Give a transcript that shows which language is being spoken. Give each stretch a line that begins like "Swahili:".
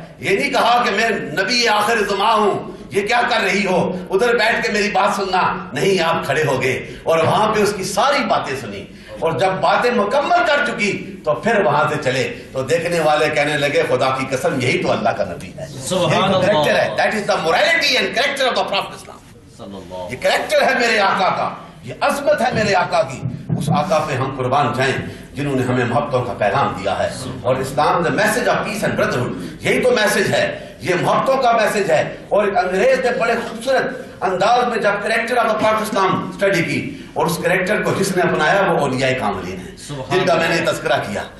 Urdu: یہ نہیں کہا کہ میں نبی آخر زمان ہوں، یہ کیا کر رہی ہو، ادھر بیٹھ کے میری بات سننا نہیں. آپ کھڑے ہو گئے اور وہاں پہ اس کی ساری باتیں سنی، اور جب باتیں مکمل کر چکی تو پھر وہاں سے چلے. تو دیکھنے والے کہنے لگے خدا کی قسم یہی تو اللہ کا نبی ہے، سبحان اللہ. کریکٹر ہے.
English: That is the morality and character of the Prophet Islam.
Urdu: یہ کریکٹر ہے میرے آقا کا، یہ عظمت ہے میرے آقا کی. اس آقا پہ ہم قربان جائیں جنہوں نے ہمیں محبتوں کا پیغام دیا ہے. اور اسلام
English: the message of peace and brotherhood,
Urdu: یہی تو میسج ہے، یہ محبتوں کا میسج ہے. اور ایک انگریز نے بڑے خوبصورت انداز میں جب
English: character of the Prophet Islam
Urdu: study کی، اور اس کریکٹر کو جس نے اپنایا وہ اولیاء کاملین ہیں جن کا میں نے تذکرہ کیا.